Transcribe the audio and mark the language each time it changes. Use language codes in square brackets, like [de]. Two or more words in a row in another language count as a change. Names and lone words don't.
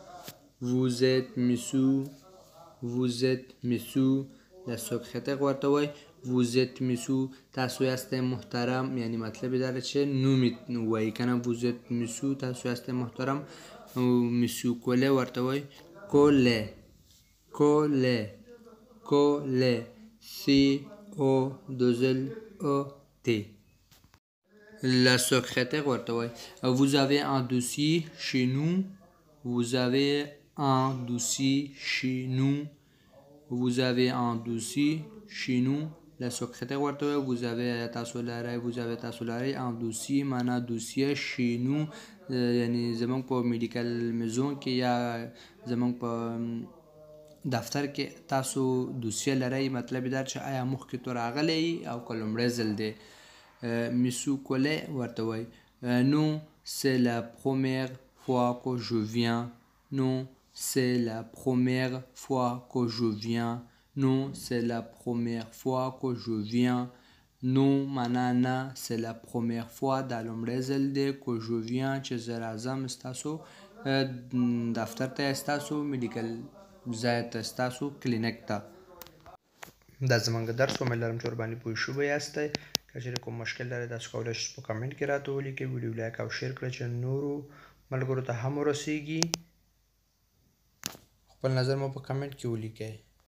[fr] La secrétaire [ps] ورته وایي [fr] vous êtes monsieur [ps] تاسو یاستئ محترم یعنی مطلب یې دا دی چې نوم یې وایي که نه [fr] vous êtes monsieur [ps] تاسو یاستئ محترم monsieur کولی ورته وایي [fr] کولی C-O-2-L-E-T La secrétaire [ps] ورته وایي [fr] vous avez un dossier chez nous vous avez un dossier chez nous La [ps] secrétaire ورته وایي [fr] vous avez [ps] تاسو لرئ [fr] un dossier [ps] معنا دوسیه [fr] chez nous [ps] یعنی زموږ په میډیکل میزون کې یا زموږ په دفتر کې تاسو دوسیه لرئ مطلب دا چې آیا مخکې تو راغلی او که لومړی ځل دی مسیو کولی ورته وایي [fr] non c'est la première fois que je viens non c'est la première fois que je viens [ps] non معنا نه [fr] c'est la première fois [ps] دا لومړی ځل دی [fr] que je viens [ps] چې زه راځم ستاسو دفتر ته ستاسو میډیکل ځای ته ستاسو کلینیک ته دا زموږ درس امید لرم چې ورباندې پوه شوي یاستئ که چېرې کوم مشکل لرئ تاسو کولی شئ په کمنټ کې راته ولیکئ ویډیو لایک او شیر کړئ چې نورو ملګرو ته هم ورسیږي خپل نظر مو په کمنټ کې ولیکئ